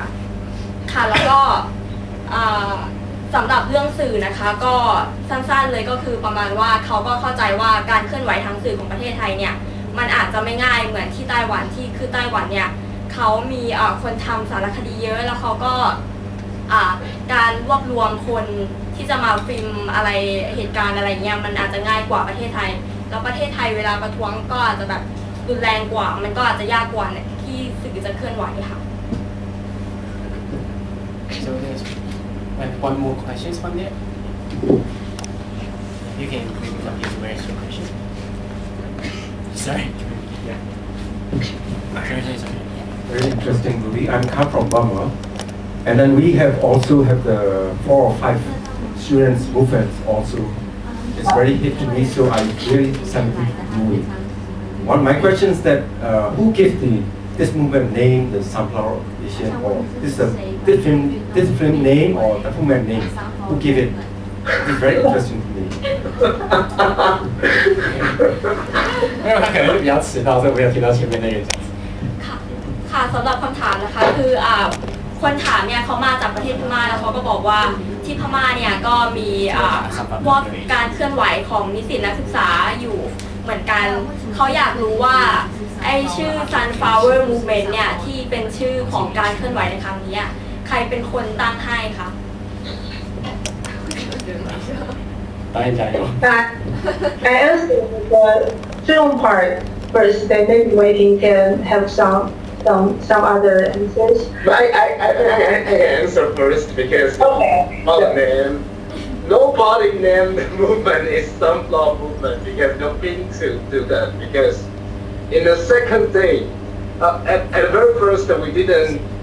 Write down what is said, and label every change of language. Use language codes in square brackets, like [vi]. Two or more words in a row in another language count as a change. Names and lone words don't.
[th] ค่ะแล้วก็สำหรับเรื่องสื่อนะคะก็สั้นๆเลยก็คือประมาณว่าเขาก็เข้าใจว่าการเคลื่อนไหวทางสื่อของประเทศไทยเนี่ยมันอาจจะไม่ง่ายเหมือนที่ไต้หวันที่คือไต้หวันเนี่ยเขามีคนทำสารคดีเยอะแล้วเขาก็การรวบรวมคนที่จะมาฟิล์มอะไรเหตุการณ์อะไรเงี้ยมันอาจจะง่ายกว่าประเทศไทยแล้วประเทศไทยเวลาประท้วงก็อาจจะแบบรุนแรงกว่ามันก็อาจจะยากกว่าที่สื่อจะเคลื่อนไหวค่ะ [en] So there's one more question from there. You can maybe come here to raise your question. Sorry. Yeah. Very interesting movie. I'm come from Burma, and then we have also have the 4 or 5 students movements also it's very hit to me, so I really decided to do it. One of my question is that who gave this movement name, the Sunflower Edition, or is a different name or the movement name? Who gave it? It's very interesting to me. [zh] 因为他可能是比较迟到，所以没有听到前面那个讲。 [th] ค่ะสำหรับคำถามนะคะคือคนถามเนี่ยเขามาจากประเทศพม่าแล้วเขาก็บอกว่าที่พม่าเนี่ยก็มีพวกการเคลื่อนไหวของนิสิตนักศึกษาอยู่เหมือนกันเขาอยากรู้ว่าไอชื่อ Sunflower Movement เนี่ยที่เป็นชื่อของการเคลื่อนไหวในครั้งนี้ใครเป็นคนตั้งให้คะ [zh] 导演加油。 [en] I answer the Zoom part first, then maybe waiting can have some other answers. I answer first because Okay. nobody named the movement is Sunflower Movement because nobody to do that because in the second day, at the very first we didn't,